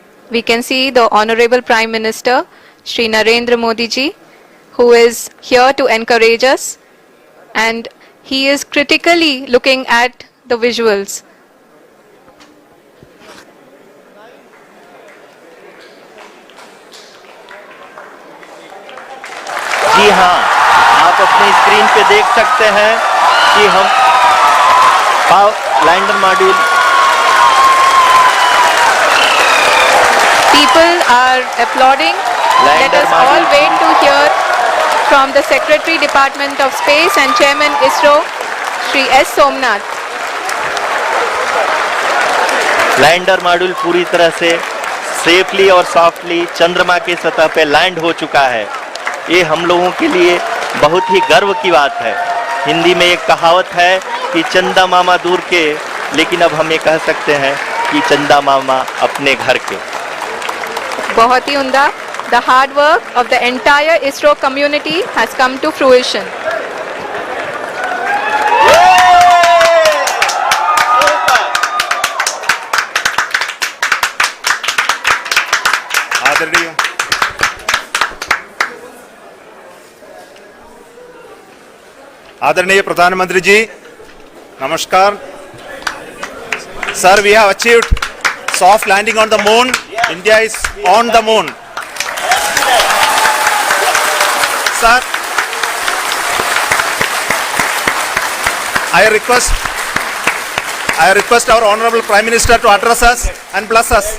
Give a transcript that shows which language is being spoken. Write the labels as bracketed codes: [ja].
[en] We can see the Honorable Prime Minister, Shri Narendra Modi ji, who is here to encourage us, and he is critically looking at the visuals. [hi] जी हाँ, आप अपनी screen पे देख सकते हैं कि हम lander module [en] People are applauding. Let us all wait to hear from the Secretary Department of Space and Chairman ISRO, Shri S. Somnath. [hi] Lander module पूरी तरह से सेफली और सॉफ्टली चंद्रमा के सतह पे लैंड हो चुका है। ये हम लोगों के लिए बहुत ही गर्व की बात है। हिंदी में एक कहावत है कि चंदा मामा दूर के, लेकिन अब हम ये कह सकते हैं कि चंदा मामा अपने घर के। बहुत ही उम्दा. [en] The hard work of the entire ISRO community has come to fruition. [hi] आदरणीय प्रधानमंत्री जी, नमस्कार। [en] Sir, we have achieved soft landing on the moon. India is on the moon. Sir, I request I request our Honorable Prime Minister to address us and bless us.